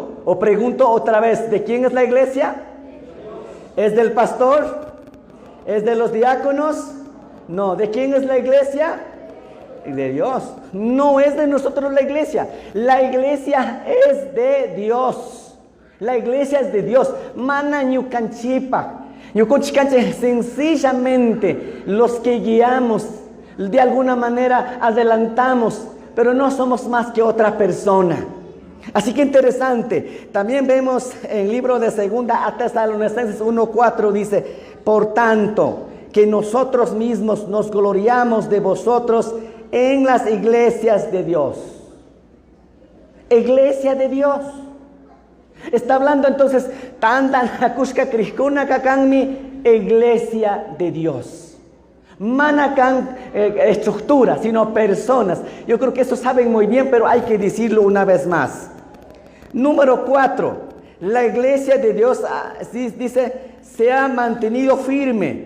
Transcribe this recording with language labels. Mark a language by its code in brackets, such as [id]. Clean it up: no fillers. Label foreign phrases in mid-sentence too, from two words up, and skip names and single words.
[es] O pregunto otra vez, ¿de quién es la iglesia? ¿Es del pastor? ¿Es de los diáconos? No, ¿de quién es la iglesia? De Dios. No es de nosotros la iglesia. La iglesia es de Dios. La iglesia es de Dios. [qu] Mana ñucanchipa. Ñucanchicanche, [es] sencillamente los que guiamos, de alguna manera adelantamos, pero no somos más que otra persona. Así que interesante. También vemos en el libro de 2 a Tesalonicenses 1:4 dice, por tanto, que nosotros mismos nos gloriamos de vosotros en las iglesias de Dios. Iglesia de Dios. Está hablando entonces, [qu] tantan hakushka krishkuna kakanmi, [es] iglesia de Dios. Manakan estructuras, sino personas. Yo creo que eso saben muy bien, pero hay que decirlo una vez más. Número 4, la iglesia de Dios, dice, se ha mantenido firme.